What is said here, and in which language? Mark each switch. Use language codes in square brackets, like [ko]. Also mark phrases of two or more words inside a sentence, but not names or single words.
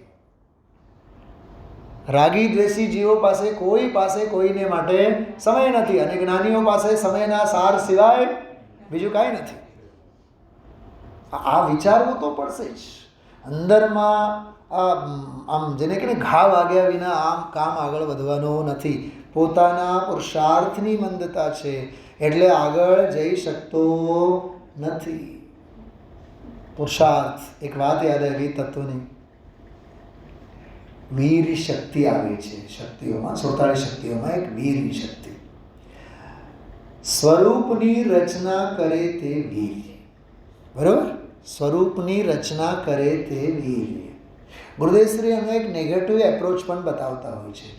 [gu] રાગી દ્વેષી જીવો પાસે કોઈને માટે સમય નહીં, અને જ્ઞાનીઓ પાસે સમયના સાર સિવાય બીજું કાંઈ નથી। આ વિચારવું તો પડશે જ. અંદરમાં આમ જેને કહેને ઘા વાગ્યા વિના આમ કામ આગળ વધવાનું નથી। પોતાના પુરુષાર્થની મંદતા છે એટલે આગળ જઈ શકતો નથી। પુરુષાર્થ, એક બાત યાદ આવી તત્વની, વીર શક્તિ આવે છે શક્તિઓમાં, 47 શક્તિઓમાં એક વીર શક્તિ. સ્વરૂપની રચના કરે તે વીર. બરાબર? સ્વરૂપની રચના કરે તે વીર. ગુરુદેવશ્રી એનો એક [en] negative approach [gu] પણ બતાવતા હોય છે.